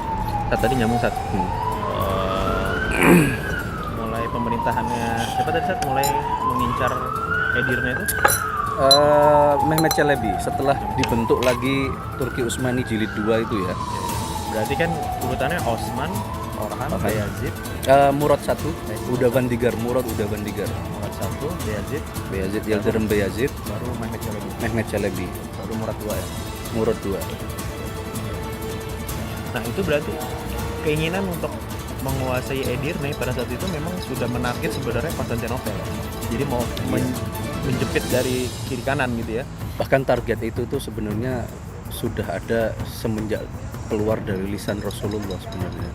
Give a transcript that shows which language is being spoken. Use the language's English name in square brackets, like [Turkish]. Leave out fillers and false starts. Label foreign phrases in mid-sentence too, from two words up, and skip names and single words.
[Indonesian] Tadi nyambung Sat. Mulai pemerintahannya siapa tadi Sat? Mulai mengincar Edirne itu? Mehmet Çelebi setelah dibentuk lagi Turki Utsmani Jilid 2 itu ya. Berarti kan urutannya Osman, Orhan, Beyazid, Murad 1, Udavandigar, Murad Udavandigar. Murad 1, Beyazid, Yıldırım Beyazid, baru Mehmet Çelebi, baru Murad 2 ya. Murad 2. Nah itu berarti keinginan untuk menguasai Edirne pada saat itu memang sudah menarget sebenarnya Konstantinopel. Jadi mau menjepit dari kiri kanan gitu ya. Bahkan target itu tuh sebenarnya sudah ada semenjak keluar dari lisan Rasulullah sebenarnya.